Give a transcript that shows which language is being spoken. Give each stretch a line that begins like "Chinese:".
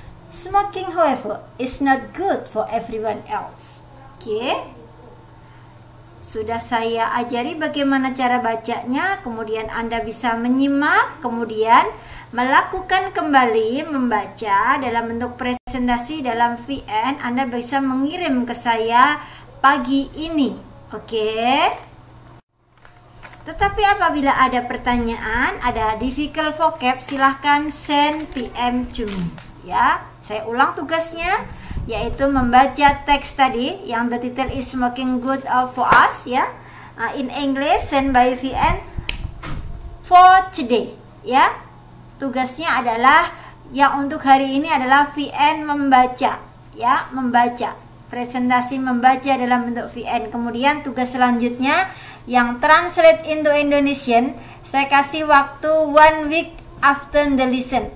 English: Smoking, however, is not good for everyone else. Okay?
Indonesian: Sudah saya ajari bagaimana cara bacanya, kemudian Anda bisa menyimak, kemudian melakukan kembali membaca dalam bentuk presentasi dalam VN. Anda bisa mengirim ke saya pagi ini. Oke? Tetapi apabila ada pertanyaan, ada
English: difficult vocab,
Indonesian: silahkan
English: send PM to me.
Indonesian: Ya, saya ulang tugasnya. yaitu membaca teks tadi yang
English: the title is smoking good for us
Indonesian: ya.
English: In English sent by VN for today ya.
Indonesian: Tugasnya adalah yang untuk hari ini adalah VN membaca ya, membaca. Presentasi membaca dalam bentuk VN. Kemudian tugas selanjutnya yang
English: translate into Indonesian,
Indonesian: saya kasih waktu
English: 1 week after the lesson.